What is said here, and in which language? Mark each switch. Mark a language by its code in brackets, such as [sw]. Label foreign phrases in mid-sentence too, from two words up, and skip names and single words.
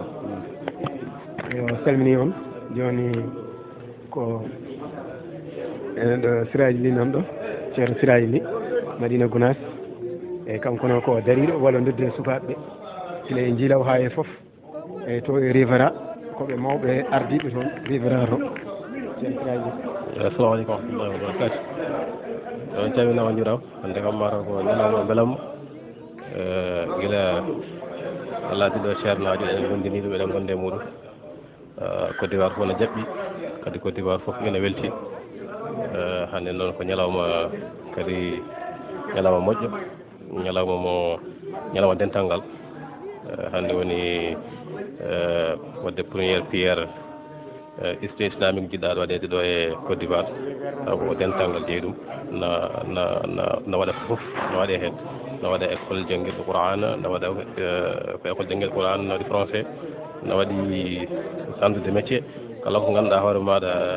[ff] yo salmini on joni ko enen ɗo Siraji Ly nan ɗo, ceerno Siraji Ly Madina Gounass, eyyi kanko ko dariɗo wallodirde sukaɓeɓe sila e jiilaw ha e foof eyyi to e rivera koɓe mawɓe ardiɓe toon rivera to. ceerno Siraji Ly. [ar] السلام عليكم ورحمة الله وبركاته. [ff] on calminama juuram, hande kam mata ko ñalawma belamma gila Allah tiɗo ceernajo eɗen gondini ɗum eɗen gonde muɗum. Côte d'Ivoire fof ne jaɓɓi, kadi Côte d'Ivoire fof ene welti. hande noon ko ñalawma kadi ñalawma moƴƴo ñalawma mo ñalawma dental ngal hande woni wadde [fr] premiére pierre iste islamique [ff] jiɗɗaɗo waɗede ɗo e Côte d'Ivoire sabu dental ngal jeeyi ɗum na waɗa fof no waɗe hen no waɗa école jangguirɗo Qur'ana no waɗa ko école jangguirɗo Qur'ana no waɗi français no waɗi [fr] centre de métier [ff] kala ko ganduɗa hoore maɗa